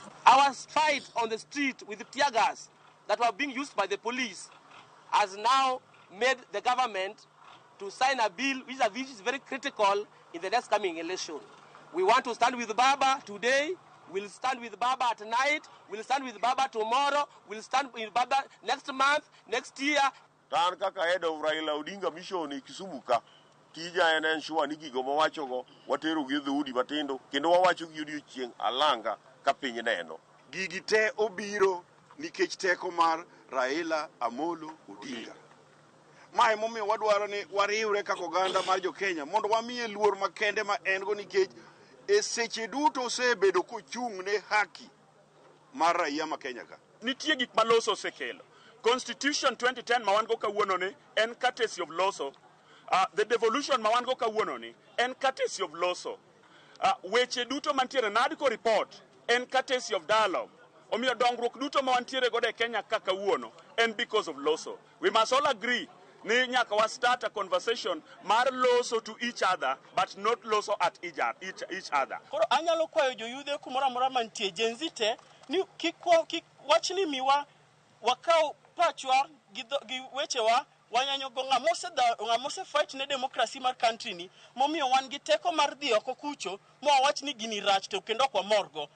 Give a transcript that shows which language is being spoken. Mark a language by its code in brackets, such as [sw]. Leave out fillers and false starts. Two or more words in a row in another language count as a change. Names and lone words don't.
[en] Our fight on the street with the tear gas that were being used by the police has now made the government to sign a bill which is very critical in the next coming election. We want to stand with Baba today, we'll stand with Baba at night, we'll stand with Baba tomorrow, we'll stand with Baba next month, next year. [luo] Tan kaka [en] head of [luo] Raila Odinga mission KISUMU ka tija en ensure ni gigo mawachogo watero gi dhoudi matindo kendo wawacho gi odiochieng' alanga ka piny neno. Gigi te obiro nikech teko mar Raila Amolo Odinga. Mae momiyo wadwaro ni wariwre kaka oganda mar Jo-Kenya mondo wamiye luor makende ma en go nikech e seche duto osebedo kochung' ne haki mar raia ma Kenya ka. nitie gik ma loso osekelo. Constitution 2010 ma wan go kawuono ni en [en] courtesy of [luo] loso. [en] The devolution [luo] ma wan go kawuono ni en [en] courtesy of [luo] loso. Weche duto mantiere NADCO report en [en] courtesy of dialogue. [luo] Omiyo dongruok duto ma wantiere go e Kenya ka kawuono en [en] because of [luo] loso. [en] We must all agree [luo] ni nyaka wa [en] start a conversation [luo] mar loso [en] to each other but not loso at each other. [luo] Koro anyalo kwayo joyudhe kumoro amora mantie jenzite ni kik wachni miwa wakao pachwa gi wechewa wanyanyo go ng'amose fight ne democracy mar country ni momiyo wan gi teko mar dhi oko kucho mo wachni gini rach to kendo kwa morgo.